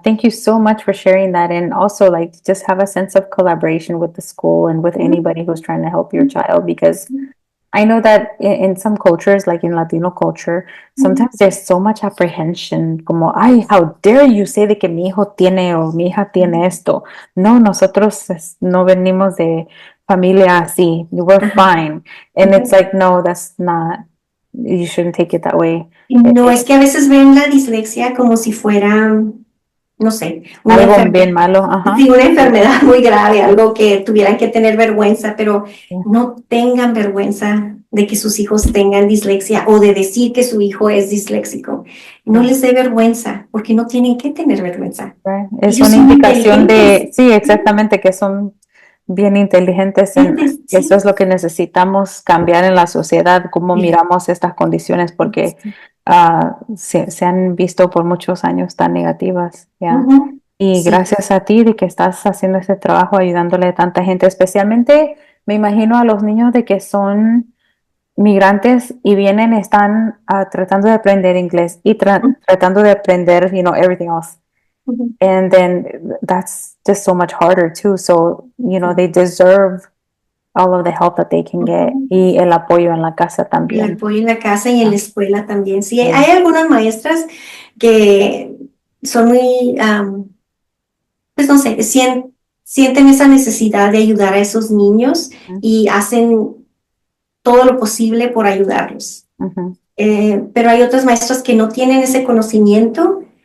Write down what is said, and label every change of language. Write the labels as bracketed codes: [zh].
[en] Thank you so much for sharing that. And also, just have a sense of collaboration with the school and with anybody who's trying to help your child, because I know that in some cultures, like in Latino culture, sometimes there's so much apprehension, [es] como, ay, [en] how dare you say [es] de que mi hijo tiene o mi hija tiene esto. No, nosotros no venimos de familia así. [en] We're fine. And it's like, no, that's not, you shouldn't take it that way. [es] No, es que a veces ven la dislexia como si fuera, no sé, algo bien malo. Sí, una enfermedad muy grave, algo que tuvieran que tener vergüenza, pero no tengan vergüenza de que sus hijos tengan dislexia o de decir que su hijo es disléxico. No les dé vergüenza, porque no tienen que tener vergüenza. Es una indicación de, sí, exactamente, que son bien inteligentes. Eso es lo que necesitamos cambiar en la sociedad, cómo miramos estas condiciones, porque se han visto por muchos años tan negativas. Y gracias a ti de que estás haciendo este trabajo, ayudándole a tanta gente, especialmente me imagino a los niños de que son migrantes y vienen, están tratando de aprender inglés y tratando de aprender, [en] everything else. And then that's just so much harder too. So, they deserve all of the help that they can get. [es] Y el apoyo en la casa también. El apoyo en la casa y en la escuela también. Sí, hay algunas maestras que son muy, pues no sé, sienten esa necesidad de ayudar a esos niños y hacen todo lo posible por ayudarlos. Pero hay otras maestras que no tienen ese conocimiento